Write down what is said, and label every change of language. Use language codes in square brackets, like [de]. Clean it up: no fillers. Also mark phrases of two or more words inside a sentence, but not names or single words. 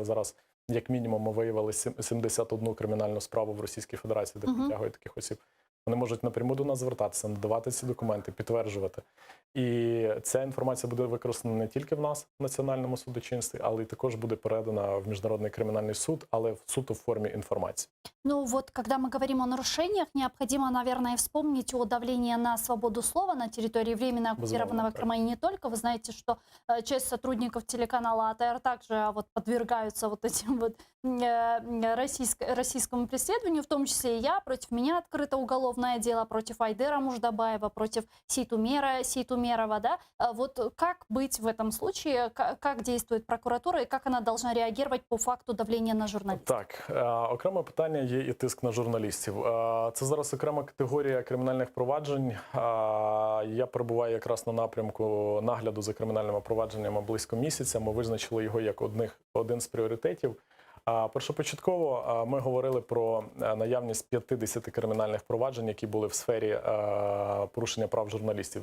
[uk] Зараз, як мінімум, ми виявили 71 кримінальну справу в Російській Федерації, де притягують таких осіб. Вони можуть напряму до нас звертатися, надавати ці документи, підтверджувати. І ця інформація буде використана не тільки в нас, в національному судочинстві, але й також буде передана в Міжнародний кримінальний суд, але суто в формі інформації. [ru] Ну вот, когда мы говорим о нарушениях, необходимо, наверное, вспомнить о давлении на свободу слова на территории временно оккупированного Крыма. И не только. Вы знаете, что часть сотрудников телеканала АТР также вот подвергаются вот этим вот российскому преследованию, в том числе и я. Против меня открыто уголовное дело, против Айдера Муждабаева, против Сейтумерова. Да? Вот как быть в этом случае, как действует прокуратура и как она должна реагировать по факту давления на журналистов? [uk] Так, окреме питання є і тиск на журналістів. Це зараз окрема категорія кримінальних проваджень. Я перебуваю якраз на напрямку нагляду за кримінальними провадженнями близько місяця. Ми визначили його як один з пріоритетів. Першопочатково ми говорили про наявність 50 кримінальних проваджень, які були в сфері порушення прав журналістів.